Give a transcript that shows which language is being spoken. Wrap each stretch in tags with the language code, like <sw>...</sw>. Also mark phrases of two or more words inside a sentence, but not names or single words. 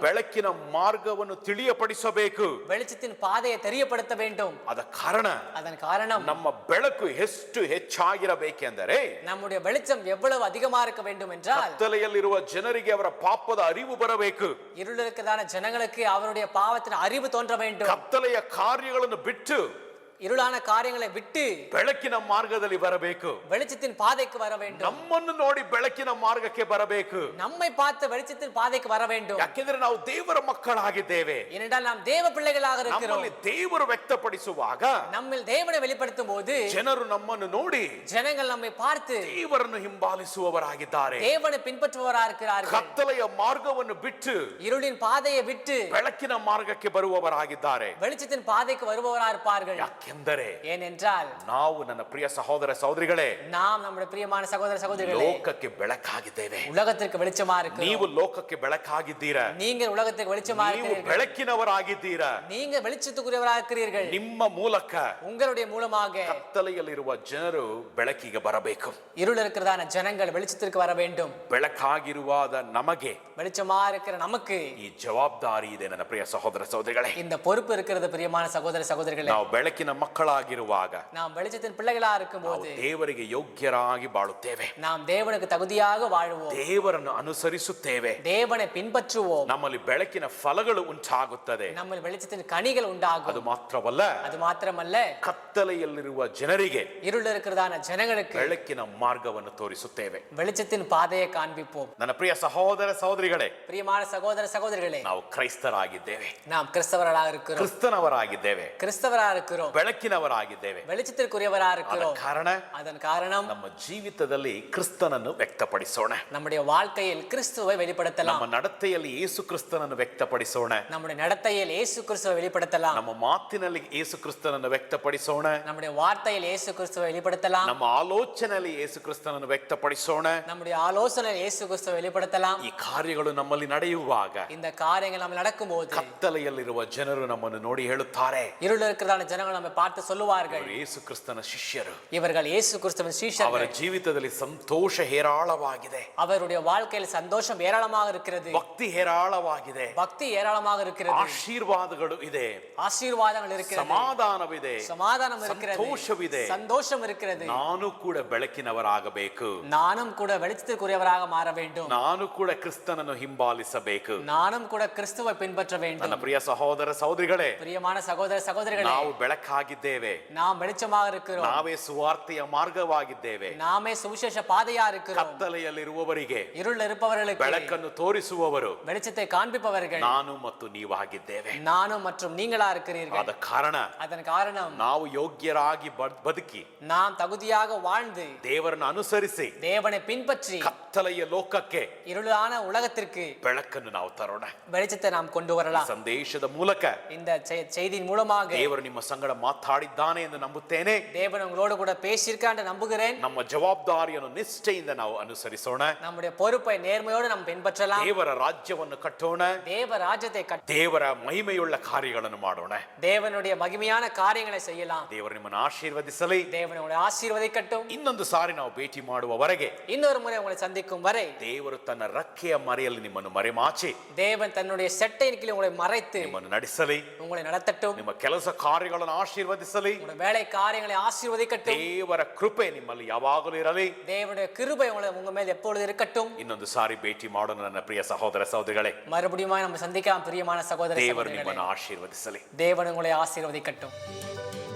<kn>ಬೆಳಕಿನ ಮಾರ್ಗವನ್ನು ತಿಳಿಯಪಡಿಸಬೇಕು.</kn> <ta>வெளிச்சத்தின் பாதையை தெரியப்படுத்த வேண்டும்.</ta> <kn>ಅದ ಕಾರಣ</kn> <ta>அதன் காரணம்</ta> <kn>ನಮ್ಮ ಬೆಳಕು ಎಷ್ಟು ಹೆಚ್ಚಾಗಿರಬೇಕೆಂದರೆ</kn> <ta>நம்முடைய வெளிச்சம் எவ்வளவு அதிகமா இருக்க வேண்டும் என்றால்</ta> <kn>ಕತ್ತಲೆಯಲ್ಲಿರುವ ಜನರಿಗೆ ಅವರ ಪಾಪದ ಅರಿವು ಬರಬೇಕು.</kn> <ta>இருள் இருக்கிறதான ஜனங்களுக்கு அவருடைய பாவத்தின் அறிவு தோன்ற வேண்டும்.</ta> <kn>ಕತ್ತಲೆಯ ಕಾರ್ಯಗಳನ್ನು ಬಿಟ್ಟು</kn> <ta>இருளான காரியங்களை விட்டு</ta> <kn>ಬೆಳಕಿನ ಮಾರ್ಗದಲ್ಲಿ ಬರಬೇಕು.</kn> <ta>வெளிச்சத்தின் பாதைக்கு வர வேண்டும்.</ta> <kn>ನಮ್ಮನ್ನು ನೋಡಿ ಬೆಳಕಿನ ಮಾರ್ಗಕ್ಕೆ ಬರಬೇಕು.</kn> <ta>நம்மை பார்த்து வெளிச்சத்தின் பாதைக்கு வர வேண்டும்.</ta> <kn>ಯಾಕೆಂದ್ರೆ ನಾವು ದೇವರ ಮಕ್ಕಳಾಗಿದ್ದೇವೆ.</kn> <ta>ஏனென்றால் நாம் தேவ பிள்ளைகளாக இருக்கிறோம்.</ta> <kn>ನಮ್ಮಲ್ಲಿ ದೇವರು ವ್ಯಕ್ತಪಡಿಸುವಾಗ</kn> <ta>நம்மில் தேவனை வெளிப்படுத்தும் போது</ta> <kn>ಜನರು ನಮ್ಮನ್ನು ನೋಡಿ</kn> <ta>ஜனங்கள் நம்மை பார்த்து</ta> <kn>ದೇವರನ್ನು ಹಿಂಬಾಲಿಸುವವರಾಗಿದ್ದಾರೆ.</kn> <ta>தேவனை பின்பற்றுபவரா இருக்கிறார்கள்.</ta> <kn>ಕತ್ತಲೆಯ ಮಾರ್ಗವನ್ನು ಬಿಟ್ಟು</kn> <ta>இருளின் பாதையை விட்டு</ta> <kn>ಬೆಳಕಿನ ಮಾರ್ಗಕ್ಕೆ ಬರುವವರಾಗಿದ್ದಾರೆ.</kn> <ta>வெளிச்சத்தின் பாதைக்கு வருபவரா இருப்பார்கள்.</ta> <kn>ಯಾಕೆಂದರೆ</kn> <ta>ஏனென்றால்</ta> <kn>ನಾವು ನನ್ನ ಪ್ರಿಯ ಸಹೋದರ ಸಹೋದರಿಗಳೇ</kn> <ta>நாம் நம்முடைய பிரியமான சகோதர சகோதரிகளே</ta> <kn>ಲೋಕಕ್ಕೆ ಬೆಳಕಾಗಿದ್ದೇವೆ.</kn> <ta>உலகத்திற்கு வெளிச்சமா இருக்கிறோம்.</ta> <kn>ನೀವು ಲೋಕಕ್ಕೆ ಬೆಳಕಾಗಿದ್ದೀರಾ.</kn> <ta>நீங்கள் உலகத்திற்கு வெளிச்சமா</ta> <kn>ನೀವು</kn> <ta>இருக்கிறீர்கள்.</ta> <kn>ಬೆಳಕಿನವರಾಗಿದ್ದೀರಾ.</kn> <ta>நீங்க வெளிச்சத்துக்குரியவராக இருக்கிறீர்கள்.</ta> <kn>ನಿಮ್ಮ ಮೂಲಕ</kn> <ta>உங்களுடைய மூலமாக</ta> <kn>ಕತ್ತಲೆಯಲ್ಲಿರುವ ಜನರು ಬೆಳಕಿಗೆ ಬರಬೇಕು.</kn> <ta>இருள் இருக்கிறதான ஜனங்கள் வெளிச்சத்திற்கு வர வேண்டும்.</ta> <kn>ಬೆಳಕಾಗಿರುವಾದ ನಮಗೆ</kn> <ta>வெளிச்சமா இருக்கிற நமக்கு</ta> <kn>ಈ ಜವಾಬ್ದಾರಿ ಇದೆ ನನ್ನ ಪ್ರಿಯ ಸಹೋದರ ಸಹೋದರಿಗಳೇ.</kn> <ta>இந்த பொறுப்பு இருக்கிறது பிரியமான சகோதர சகோதரிகளே.</ta> <kn>ನಾವು ಬೆಳಕಿನ ಮಕ್ಕಳಾಗಿರುವಾಗ</kn> <ta>நாம் வெளிச்சத்தின் பிள்ளைகளா இருக்கும்போது</ta> <kn>ದೇವರಿಗೆ ಯೋಗ್ಯರಾಗಿ ಬಾಳುತ್ತೇವೆ.</kn> <ta>நாம் தேவனுக்கு தகுதியாக வாழுவோம்.</ta> <kn>ದೇವರನ್ನು ಅನುಸರಿಸುತ್ತೇವೆ.</kn> <ta>தேவனை பின்பற்றுவோம்.</ta> <kn>ನಮ್ಮಲ್ಲಿ ಬೆಳಕಿನ ಫಲಗಳು ಉಂಟಾಗುತ್ತದೆ.</kn> <ta>நம்ம வெளிச்சத்தின் கனிகள் உண்டாகும்.</ta> <kn>ಅದು ಮಾತ್ರವಲ್ಲ,</kn> <ta>அது மாத்திரமல்ல,</ta> <kn>ಕತ್ತಲೆಯಲ್ಲಿರುವ ಜನರಿಗೆ</kn> <ta>இருள் இருக்கிறதான ஜனங்களுக்கு</ta> <kn>ಬೆಳಕಿನ ಮಾರ್ಗವನ್ನು ತೋರಿಸುತ್ತೇವೆ.</kn> <ta>வெளிச்சத்தின் பாதையை காண்பிப்போம்.</ta> <kn>ನನ್ನ ಪ್ರಿಯ ಸಹೋದರ ಸಹೋದರಿಗಳೇ,</kn> <ta>பிரியமான சகோதர சகோதரிகளே,</ta> <kn>ನಾವು ಕ್ರೈಸ್ತರಾಗಿದ್ದೇವೆ.</kn> <ta>நாம் கிறிஸ்தவர்களாக இருக்கிறோம்.</ta> <kn>ಕ್ರಿಸ್ತನವರಾಗಿದ್ದೇವೆ.</kn> <ta>கிறிஸ்தவரா இருக்கிறோம்.</ta> <kn>ಬೆಳಕಿನವರಾಗಿದ್ದೇವೆ.</kn> <ta>வெளிச்சத்திற்குரியவரா இருக்கிறோம்.</ta> <kn>ಕಾರಣ</kn> <ta>அதன் காரணம்</ta> <kn>ನಮ್ಮ ಜೀವಿತದಲ್ಲಿ ಕ್ರಿಸ್ತನನ್ನು ವ್ಯಕ್ತಪಡಿಸೋಣ.</kn> <ta>நம்முடைய வாழ்க்கையில் கிறிஸ்துவை வெளிப்படுத்தலாம்.</ta> <kn>ನಮ್ಮ ನಡತೆಯಲ್ಲಿ ಯೇಸು ಕ್ರಿಸ್ತನನ್ನು ವ್ಯಕ್ತಪಡಿಸೋಣ.</kn> <ta>நம்முடைய நடத்தையில் இயேசு கிறிஸ்துவை வெளிப்படுத்தலாம்.</ta> <kn>ನಮ್ಮ ಮಾತಿನಲ್ಲಿ ಯೇಸು ಕ್ರಿಸ್ತನನ್ನು ವ್ಯಕ್ತಪಡಿಸೋಣ.</kn> <ta>நம்முடைய வார்த்தையில் இயேசு கிறிஸ்துவை வெளிப்படுத்தலாம்.</ta> <kn>ನಮ್ಮ ಆಲೋಚನೆಯಲ್ಲಿ ಯೇಸು ಕ್ರಿಸ್ತನನ್ನು ವ್ಯಕ್ತಪಡಿಸೋಣ.</kn> <ta>நம்முடைய ஆலோசனையில் இயேசு கிறிஸ்துவை வெளிப்படுத்தலாம்.</ta> <kn>ಈ ಕಾರ್ಯಗಳು ನಮ್ಮಲ್ಲಿ ನಡೆಯುವಾಗ</kn> <ta>இந்த காரியங்கள் நம்ம நடக்கும்போது</ta> <kn>ಕತ್ತಲೆಯಲ್ಲಿರುವ ಜನರು ನಮ್ಮನ್ನು ನೋಡಿ ಹೇಳುತ್ತಾರೆ,</kn> <ta>இருள் இருக்கிறதான ஜனங்கள் நம்மை பார்த்து சொல்லுவார்கள்,</ta> <kn>ಇವರು ಯೇಸು ಕ್ರಿಸ್ತನ ಶಿಷ್ಯರು.</kn> <ta>இவர்கள் இயேசு கிறிஸ்துவின்</ta> <kn>ಅವರ</kn> <ta>சீஷர்கள்.</ta> <kn>ಜೀವಿತದಲ್ಲಿ ಸಂತೋಷ ಹೇರಾಳವಾಗಿದೆ.</kn> <ta>அவருடைய வாழ்க்கையில் சந்தோஷம் ஏராளமாக இருக்கிறது.</ta> <kn>ಭಕ್ತಿ ಹೇರಾಳವಾಗಿದೆ.</kn> <ta>பக்தி ஏராளமாக இருக்கிறது.</ta> <kn>ಆಶೀರ್ವಾದಗಳು ಇದೆ.</kn> <ta>ஆசீர்வாதங்கள் இருக்கிறது.</ta> <kn>ಸಮಾಧಾನವಿದೆ.</kn> <ta>சமாதானம் இருக்கிறது.</ta> <kn>ಸಂತೋಷವಿದೆ.</kn> <ta>சந்தோஷம் இருக்கிறது.</ta> <kn>ನಾನು ಕೂಡ ಬೆಳಕಿನವರಾಗಬೇಕು.</kn> <ta>நானும் கூட வெளிச்சத்திற்குரியவராக மாற வேண்டும்.</ta> <kn>ನಾನು ಕೂಡ ಕ್ರಿಸ್ತನನ್ನು ಹಿಂಬಾಲಿಸಬೇಕು.</kn> <ta>நானும் கூட கிறிஸ்துவை பின்பற்ற வேண்டும்.</ta> <kn>ನನ್ನ ಪ್ರಿಯ ಸಹೋದರ ಸಹೋದರಿಗಳೇ,</kn> <ta>பிரியமான சகோதர சகோதரிகளே,</ta> <kn>ನಾವು ಬೆಳಕಾಗಿದ್ದೇವೆ.</kn> <ta>நாம் வெளிச்சமாக இருக்கிறோம்.</ta> <kn>ನಾವೇ ಸುವಾರ್ತೆಯ ಮಾರ್ಗವಾಗಿದ್ದೇವೆ.</kn> <ta>நாமே சுவிசேஷ பாதையா இருக்கிறோம்.</ta> <kn>ಕತ್ತಲೆಯಲ್ಲಿರುವವರಿಗೆ</kn> <ta>இருள் இருப்பவர்களுக்கு</ta> <kn>ಬೆಳಕನ್ನು ತೋರಿಸುವವರು</kn> <ta>வெளிச்சத்தை காண்பிப்பவர்கள்</ta> <kn>ನಾನು ಮತ್ತು ನೀವಾಗಿದ್ದೇವೆ.</kn> <ta>நானும் மற்றும் நீங்களா இருக்கிறீர்கள்.</ta> <kn>ಆದ ಕಾರಣ</kn> <ta>அதன் காரணம்</ta> <kn>ನಾವು ಯೋಗ್ಯರಾಗಿ ಬದುಕಿ</kn> <ta>நாம் தகுதியாக வாழ்ந்து</ta> <kn>ದೇವರನ್ನು ಅನುಸರಿಸಿ</kn> <ta>தேவனை பின்பற்றி</ta> <kn>ಕತ್ತಲೆಯ ಲೋಕಕ್ಕೆ</kn> <ta>இருளான உலகத்திற்கு</ta> <kn>ಬೆಳಕನ್ನು ನಾವು ತರೋಣ.</kn> <ta>வெளிச்சத்தை நாம் கொண்டு</ta> <kn>ಈ</kn> <ta>வரலாம்.</ta> <kn>ಸಂದೇಶದ ಮೂಲಕ</kn> <ta>இந்த செய்தியின் மூலமாக</ta> <kn>ದೇವರು ನಿಮ್ಮ ಸಂಗಡ ಮಾತಾಡಿದ್ದಾನೆ ಎಂದು ನಂಬುತ್ತೇನೆ.</kn> <ta>தேவன் உங்களோடு கூட பேசியிருக்கான் என்று நம்புகிறேன்.</ta> <kn>ನಮ್ಮ ಜವಾಬ್ದಾರಿಯನ್ನು ನಿಷ್ಠೆಯಿಂದ ನಾವು ಅನುಸರಿಸೋಣ.</kn> <ta>நம்முடைய பொறுப்பை நேர்மையோடு நாம் பின்பற்றலாம்.</ta> <kn>ದೇವರ ರಾಜ್ಯವನ್ನು ಕಟ್ಟೋಣ.</kn> <ta>தேவ ராஜ்யத்தை கட்ட</ta> <kn>ದೇವರ ಮಹಿಮೆಯುಳ್ಳ ಕಾರ್ಯಗಳನ್ನು ಮಾಡೋಣ.</kn> <ta>தேவனுடைய மகிமையான காரியங்களை செய்யலாம்.</ta> <kn>ದೇವರು ನಿಮ್ಮನ್ನು ಆಶೀರ್ವದಿಸಲಿ.</kn> <ta>தேவன் உங்களை ஆசீர்வதிக்கட்டும்.</ta> <kn>ಇನ್ನೊಂದು ಸಾರಿ ನಾವು ಭೇಟಿ ಮಾಡುವವರೆಗೆ,</kn> <ta>இன்னொரு முறை உங்களை சந்திக்கும் வரை,</ta> <kn>ದೇವರು ತನ್ನ ರಕ್ಕೆಯ ಮರೆಯಲ್ಲಿ ನಿಮ್ಮನ್ನು ಮರೆಮಾಚಿ</kn> <ta>தேவன் தன்னுடைய செட்டையின் கீழ் உங்களை மறைத்து</ta> <kn>ನಿಮ್ಮನ್ನು ನಡೆಸಲಿ.</kn> <ta>உங்களை நடத்தட்டும்.</ta> <kn>ನಿಮ್ಮ ಕೆಲಸ ಕಾರ್ಯಗಳನ್ನು ಆಶೀರ್ವದಿಸಲಿ.</kn> <ta>உங்களுடைய வேலை காரியங்களை ஆசீர்வதிக்கட்டும்.</ta> <kn>ದೇವರ ಕೃಪೆ ನಿಮ್ಮಲ್ಲಿ ಯಾವಾಗಲೂ ಇರಲಿ.</kn> <ta>தேவனுடைய கிருபை உங்க மேல் எப்பொழுது இருக்கட்டும்.</ta> <kn>ಇನ್ನೊಂದು ಸಾರಿ ಭೇಟಿ ಮಾಡೋಣ ನನ್ನ ಪ್ರಿಯ ಸಹೋದರ ಸಹೋದರಿಗಳೇ.</kn> <ta>மறுபடியும் நம்ம சந்திக்கலாம் பிரியமான சகோதர</ta> <kn>ದೇವರು</kn> <ta>சகோதரிகளே.</ta> <kn>ನಿಮ್ಮನ್ನು ಆಶೀರ್ವದಿಸಲಿ.</kn> <ta>தேவன் உங்களை ஆசீர்வதிக்கட்டும்.</ta>